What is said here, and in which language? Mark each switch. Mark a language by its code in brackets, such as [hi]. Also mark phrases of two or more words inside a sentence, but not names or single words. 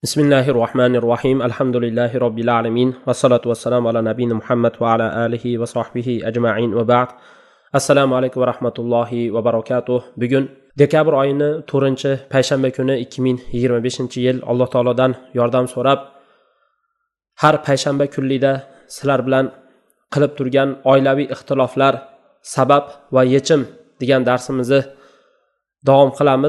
[ar] بسم الله الرحمن الرحيم الحمد لله رب العالمين والصلاة والسلام على نبينا محمد وعلى آله وصحبه أجمعين وبعد. السلام عليكم ورحمة الله وبركاته. [uz] Bugun dekabr oyini 4-payshanba kuni 2025-yil Alloh taolodan yordam so'rab har payshanba kunlikda sizlar bilan qilib turgan oilaviy ixtiloflar sabab va yechim degan darsimizni davom qilamiz.